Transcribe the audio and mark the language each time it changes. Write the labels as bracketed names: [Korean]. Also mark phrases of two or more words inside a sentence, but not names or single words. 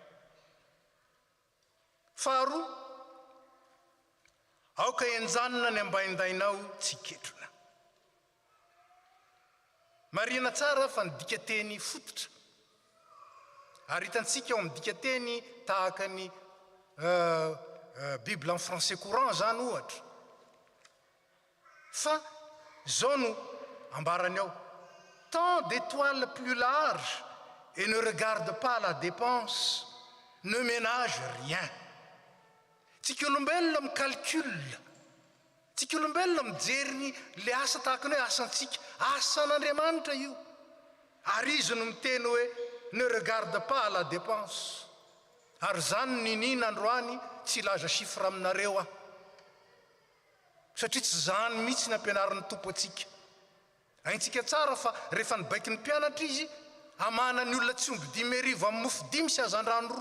[Malagasy] Faharoa, aoka enjanona ny ambaindainao tsy ketrona. Marina tsara fa ny dikateny fototra. Ary hitantsika ao amin'ny dikateny tahaka ny Bible [French] en français courant [Malagasy] zany ohatra. fa zao no ambarany ao [French] tant d'étoiles plus larges et ne regarde pas la dépense, ne ménage rien. [Malagasy] Tsika olombelona micalcule, tsika olombelona mijery le asa tahaka ny hoe asantsika, asan'Andriamanitra io. Ary izy no miteny hoe [French] ne regarde pas la dépense. [Malagasy] Ary zany ninina androany tsy laza chiffre aminareo aho, satria tsy zany mihitsy ny ampianaran'ny tompo atsika. Haintsika tsara fa rehefa nibaiky ny mpianatra izy amana ny olona tsy omby 10,000 amin'ny mofo 5 sy azan-drano 2.